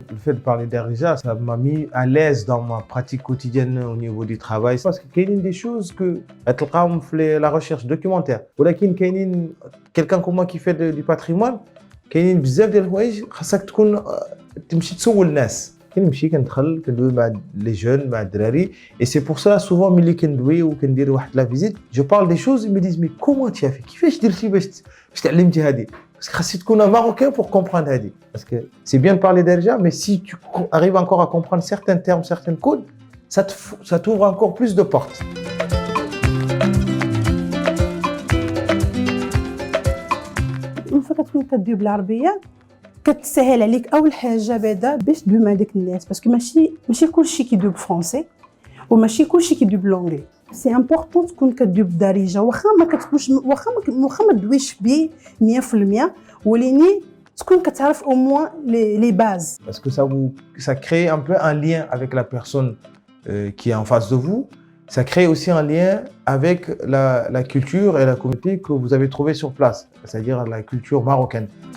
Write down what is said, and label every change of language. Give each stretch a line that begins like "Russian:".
French: Le fait de parler darija, ça m'a mis à l'aise dans ma pratique quotidienne au niveau du travail. Parce qu'il y a des choses que la recherche documentaire. Ou là, il y a quelqu'un comme moi qui fait du patrimoine, il y a
Arabic: بزاف ديال الحوايج خاصك تكون تمشي تسول الناس. كنمشي كندخل كندوي مع
French: les jeunes,
Arabic: مع الدراري.
French: Et c'est pour ça souvent
Arabic: ملي كندوي وكندير واحد
French: la visite, je parle des choses, ils me disent mais comment tu as fait?
Arabic: كيفاش درتي باش تعلمتي هذه؟
French: Parce que
Arabic: خاصك تكون
French: un Marocain pour comprendre
Arabic: هذه.
French: Parce que c'est bien de parler darija, mais si tu arrives encore à comprendre certains termes, certains codes, ça t'ouvre encore plus de portes. Une fois que tu
Arabic: كتدوي بالعربية كتسهل عليك أول حاجة بعدا باش تدوي مع داك الناس باسكو ماشي كلشي كيدوي بالفرنسي وماشي كلشي كيدوي بالانجلي. سي امبورطون تكون كدوي بالدارجه واخا ما كتكونش واخا ما تدويش بيه 100% ولكن تكون كتعرف
French: au moins les bases. Parce que ça crée un peu un lien avec la personne qui est en face de vous. Ça crée aussi un lien avec la culture et la communauté que vous avez trouvée sur place, c'est-à-dire la culture marocaine.